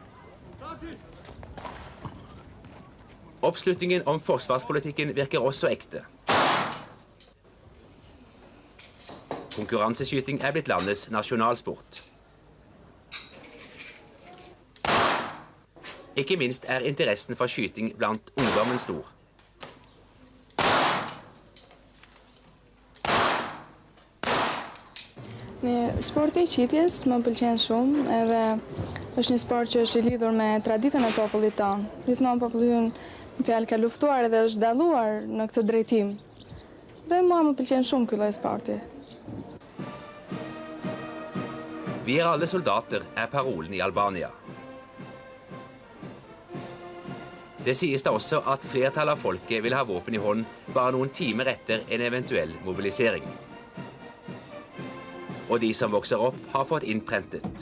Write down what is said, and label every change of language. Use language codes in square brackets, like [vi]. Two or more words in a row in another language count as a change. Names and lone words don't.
[no] Oppslutningen om forsvarspolitikken virker også ekte. Konkurranseskyting er blitt landets nasjonalsport. Ikke minst er interessen for skyting blant ungdommen stor. [sq] Sporti i qitjes më pëlqen shumë, edhe është një sport që është i lidhur me traditën e popullit tonë. Gjithmonë populli ynë fjalë ka luftuar edhe është dalluar në këtë drejtim. Dhe mua më pëlqen shumë ky lloj sporti. [no] Vi er alle soldater, er parolen i Albania. Det sies da også at flertallet av folket vil ha våpen i hånd bare noen timer etter en eventuell mobilisering. Og de som vokser opp har fått innprentet.